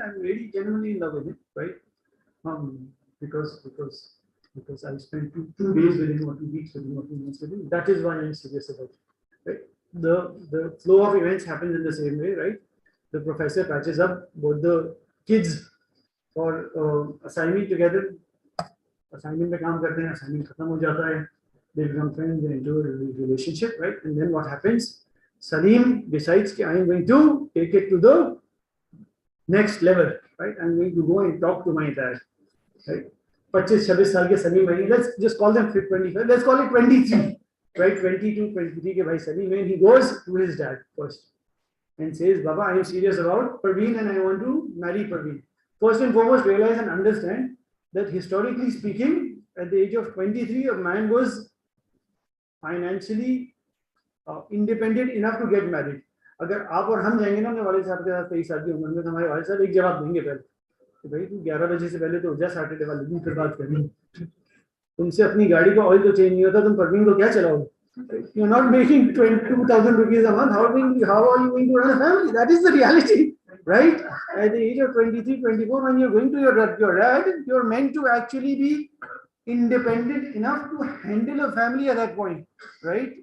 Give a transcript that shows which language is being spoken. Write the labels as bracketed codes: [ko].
[en] I'm really genuinely in love with him, right? Because I spent two days with him, or 2 weeks with him, or 2 months with him. That is why I'm serious about it. Right? The flow of events happens in the same way, right? The professor patches up both the kids for assignment together. [hi] Assignment पे काम करते हैं, assignment खत्म हो जाता है. [en] They become friends and into a relationship, right? And then what happens? Salim decides that I am going to take it to the next level, right? I'm going to go and talk to my dad, right? [hi] 25-26 साल के [en] Salim भाई, let's just call them 25. Let's call it 23, right? [hi] 22, 23 के भाई [en] Salim, and he goes to his dad first and says, Baba, I am serious about Parveen and I want to marry Parveen. First and foremost, realize and understand that historically speaking, at the age of 23, a man was financially independent enough to get married. [hi] अगर आप और हम जाएंगे ना वाले साहब के साथ 23 साल की उम्र में, तो हमारे वाले साहब एक जवाब देंगे पहले कि भाई तू 11 बजे से पहले तो हो जा, सैटरडे वाले दिन फिर बात करनी. तुमसे अपनी गाड़ी का ऑयल तो चेंज नहीं होता, तुम परवीन को क्या चलाओगे? [en] You're not making 22,000 rupees a month. How are you going to run a family? That is the reality, right? At the age of 23, 24, when you're going to your dad, you're meant to actually be independent enough to handle a family at that point, right?